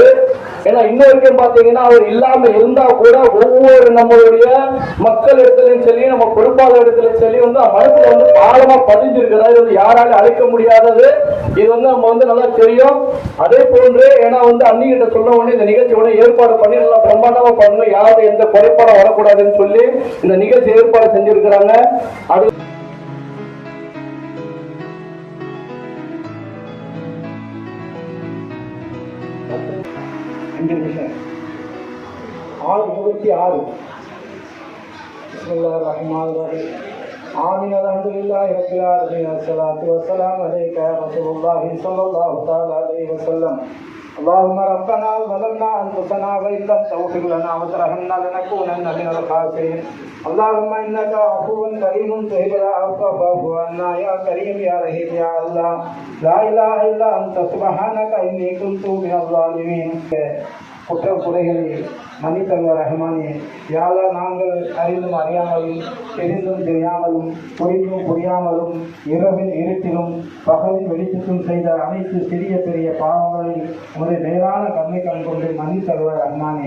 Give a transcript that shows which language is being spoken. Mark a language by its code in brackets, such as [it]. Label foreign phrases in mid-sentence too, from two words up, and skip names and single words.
[ta] ஏன்னா இன்னொருக்கும் பாத்தீங்கன்னா அவர் இல்லாம இருந்தா கூட ஒவ்வொரு நம்மளுடைய மக்கள் இடத்துலயும் சரி நம்ம பொறுப்பாளர் இடத்துலயும் சரி வந்து மனசுல வந்து பாலமா பதிஞ்சிருக்கிறார். இது வந்து யாராலும் அழைக்க முடியாதது. இது வந்து நம்ம வந்து நல்லா தெரியும். அதே போன்று ஏன்னா வந்து அன்னிகிட்ட சொன்ன உடனே இந்த நிகழ்ச்சி உடனே ஏற்பாடு பண்ணி நல்லா பிரம்மாண்டமா பண்ணணும், யாரும் எந்த குறைபாடும் வரக்கூடாதுன்னு சொல்லி இந்த நிகழ்ச்சி ஏற்பாடு செஞ்சிருக்கிறாங்க. அது [ar] آمين الحمد لله رب العالمين والصلاة والسلام عليك يا رسول الله صلى الله تعالى عليه وسلم. اللهم ربنا ظلمنا أنفسنا وإن لم تغفر لنا وترحمنا لنكونن من الخاسرين. اللهم إنك عفو كريم تحب العفو فاعف عنا يا كريم يا رحيم يا الله. لا إله إلا أنت سبحانك إني كنت من الظالمين. [ta] குற்றம் குறைகளை மன்னித்தருவார் ரஹ்மானே. யாரா நாங்கள் அறிந்தும் அறியாமலும் தெரிந்தும் தெரியாமலும் புரிந்தும் புரியாமலும் இரவின் இருட்டிலும் பகலின் வெளிச்சத்தும் செய்த அனைத்து சிறிய பெரிய பாவங்களை உமது நேரான கண்ணை கண் கொண்டு மன்னித்தருவார் ரஹ்மானே.